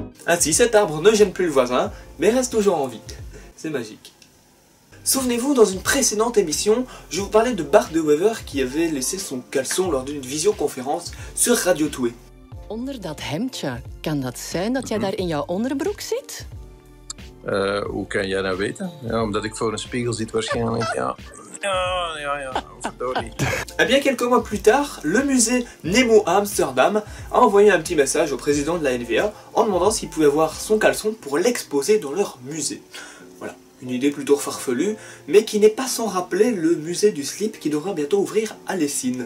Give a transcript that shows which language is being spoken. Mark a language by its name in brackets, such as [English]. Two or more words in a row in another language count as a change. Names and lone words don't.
[French] Ainsi, cet arbre ne gêne plus le voisin, mais reste toujours en vie. C'est magique. Souvenez-vous, dans une précédente émission, je vous parlais de Bart de Wever qui avait laissé son caleçon lors d'une visioconférence sur Radio 2. [Dutch] Onder dat hemdje, kan dat zijn dat jij daar in jouw onderbroek zit? Hoe kan jij dat weten? Ja, omdat ik voor een spiegel zit waarschijnlijk, ja. Ja, verdorie. [French] Eh bien, quelques mois plus tard, le musée Nemo à Amsterdam a envoyé un petit message au président de la NVA en demandant s'il pouvait avoir son caleçon pour l'exposer dans leur musée. Voilà, une idée plutôt farfelue, mais qui n'est pas sans rappeler le musée du slip qui devra bientôt ouvrir à Lessines.